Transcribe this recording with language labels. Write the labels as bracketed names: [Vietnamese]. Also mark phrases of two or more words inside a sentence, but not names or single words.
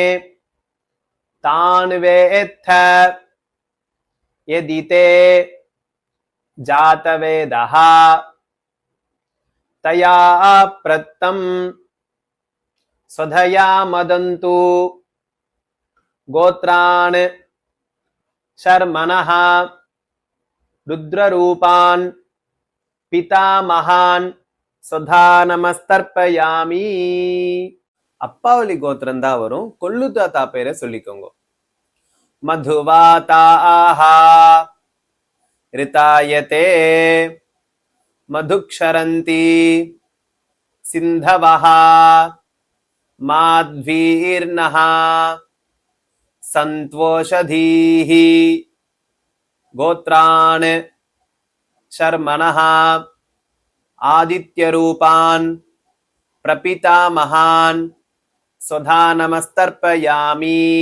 [Sanskrit] तान् वेत्थ यदि ते जातवेदः तया प्रत्तं स्वधया मदन्तु गोत्रान् शर्मणः रुद्ररूपान् पितामहान् स्वधा नमस्तर्पयामि. [Tamil] அப்பாவளி கோத்திரம் தான் வரும். கொள்ளு தாத்தா பேரை சொல்லிக்கோங்க. [Sanskrit] मधुवाताः ऋतायते मधुक्षरन्ति सिन्धवः माध्वीर्नः सन्त्वोषधीः गोत्रान् शर्मणः आदित्यरूपान् प्रपितामहान् स्वधा नमस्तर्पयामि